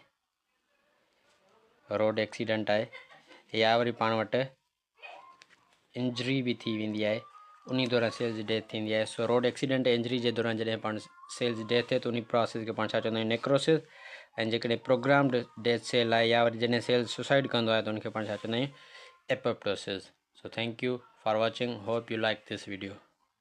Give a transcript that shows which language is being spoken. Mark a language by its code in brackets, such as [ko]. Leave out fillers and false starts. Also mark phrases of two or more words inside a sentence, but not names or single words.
[sd] आहे या वरी पाण वटि इंजरी भी थी वेंदी आहे उन दौरान सेल्स जी डेथ थींदी आहे सो [en] road accident injury [sd] जे दौरान जॾहिं पाण सेल्स जी डेथ थिए त उन प्रोसेस खे पाण छा चवंदा आहियूं नेक्रोसिस ऐं जेकॾहिं [en] programmed death cell [sd] आहे या वरी जॾहिं [en] cell suicide [sd] कंदो आहे त उनखे पाण छा चवंदा आहियूं एपोप्टोसिस सो [en] thank you for watching hope you like this video